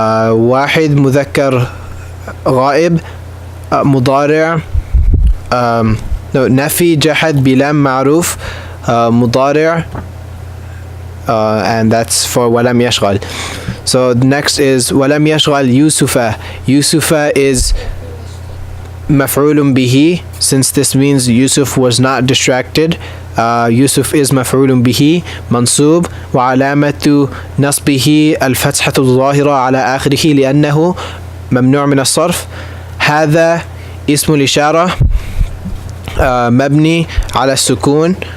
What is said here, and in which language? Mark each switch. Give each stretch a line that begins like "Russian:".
Arabic: واحد مذكر غائب مضارع نفي جحد بلم معروف مضارع and that's for ولم يشغل.
English: So next is ولم يشغل يوسف. Yusufa is مفعول به, since this means Yusuf was not distracted.
Arabic: Yusuf is مفعول به منصوب وعلامة نصبه الفتحة الظاهرة على آخره لأنه ممنوع من الصرف. هذا اسم الإشارة مبني على السكون.